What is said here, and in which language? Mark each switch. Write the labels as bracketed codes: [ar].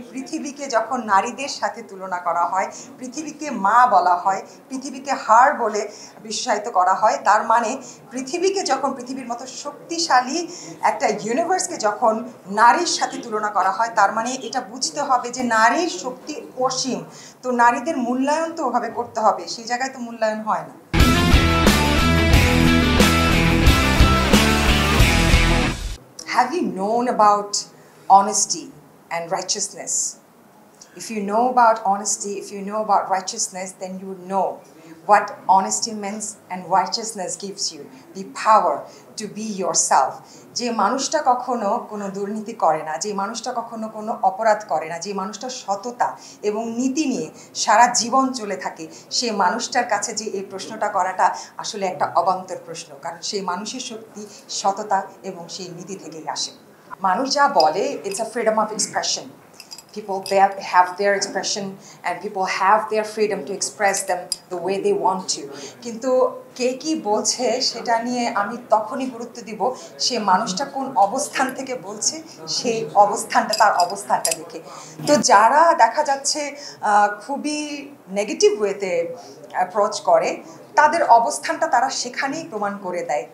[bn] পৃথিবীকে যখন নারীদের সাথে তুলনা করা হয়, পৃথিবীকে মা বলা হয়, পৃথিবীকে হার বলে বিশ্বায়িত করা হয়, তার মানে পৃথিবীকে যখন পৃথিবীর মতো শক্তিশালী একটা ইউনিভার্সকে যখন নারীর সাথে তুলনা করা হয়, তার মানে এটা বুঝতে হবে যে নারীর শক্তি অসীম। তো নারীদের মূল্যায়ন তো ওভাবে করতে হবে, সেই জায়গায় তো মূল্যায়ন হয় না। [en] Have you known about honesty and righteousness? If you know about honesty, if you know about righteousness, then you would know what honesty means and righteousness gives you the power to be yourself. [bn] যে মানুষটা কখনো কোনো দুর্নীতি করে না, যে মানুষটা কখনো কোনো অপরাধ করে না, যে মানুষটা সততা এবং নীতি নিয়ে সারা জীবন চলে থাকে, সে মানুষটার কাছে যে এই প্রশ্নটা করাটা আসলে একটা অবান্তর প্রশ্ন, কারণ সেই মানুষের শক্তি সততা এবং সেই নীতি থেকেই আসে। মানুষ যা বলে, [en] it's a freedom of expression. People have their expression and people have their freedom to express them the way they want to. [bn] কিন্তু কে কি বলছে সেটা নিয়ে আমি তখনই গুরুত্ব দিব সে মানুষটা কোন অবস্থান থেকে বলছে, সেই অবস্থানটা তার অবস্থানটা দেখে। তো যারা দেখা যাচ্ছে খুবই নেগেটিভ ওয়েতে অ্যাপ্রোচ করে তাদের অবস্থানটা তারা সেখানেই প্রমাণ করে দেয়।